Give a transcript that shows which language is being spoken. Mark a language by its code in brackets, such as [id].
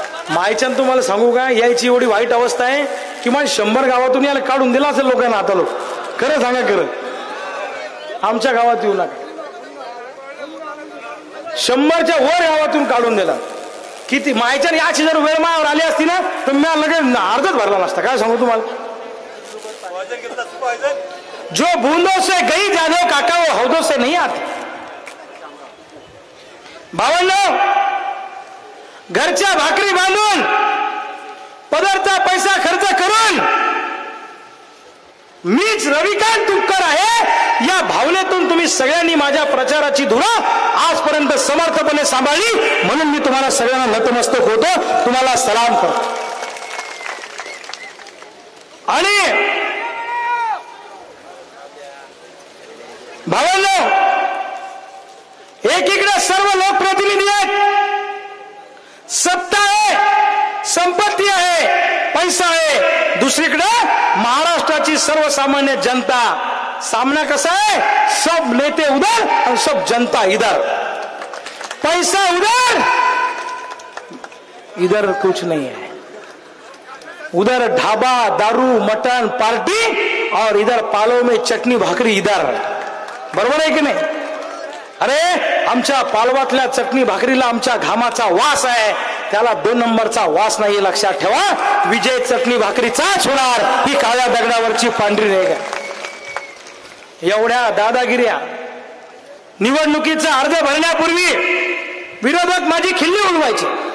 [mr] मायच्यान तुम्हाला सांगू का, यायची एवढी वाईट अवस्था आहे की मला 100 गावातून याला काढून दिला असेल लोकांना. आता लोक खरं सांगा, खरं आमच्या गावात येऊ नका. 100च्या वर गावातून काढून दिला. किती मायच्या याची जर वेळ मायावर आली असती ना तर मी लगेच अर्धच भरला नसता. काय सांगू तुम्हाला. [hi] जो बूंदों से गई जादव काका वो हौदों से नहीं आते. [mr] भावांनो, घरच्या भाकरी बांधून पदरचा पैसा खर्च करून मीच रविकांत तुपकर आहे या भावनेतून तुम्ही सगळ्यांनी माझ्या प्रचाराची धुरा आजपर्यंत समर्थपणे सांभाळली, म्हणून मी तुम्हाला सगळ्यांना नतमस्तक होतो, तुम्हाला सलाम करतो. आणि भावांनो, एकीकडे सर्व लोकप्रतिनिधी आहेत, सत्ता आहे, संपत्ती आहे, पैसा आहे, दुसरीकडे महाराष्ट्राची सर्वसामान्य जनता. [hi] सामना कसा है, सब नेते उधर और सब जनता इधर. पैसा उधर, इधर कुछ नहीं है. उधर ढाबा, दारू, मटन, पार्टी और इधर पालो में चटनी भाकरी इधर. [mr] बरोबर आहे की नाही. अरे आमच्या पालवातल्या चटणी भाकरीला आमच्या घामाचा वास आहे, त्याला 2 नंबरचा वास नाही, लक्षात ठेवा. विजय चटणी भाकरीचाच होणार, ही काळ्या दगडावरची पांढरी रेघ आहे. एवढ्या दादागिऱ्या निवडणुकीचा अर्ज भरण्यापूर्वी विरोधक माझी खिल्ली उडवायची.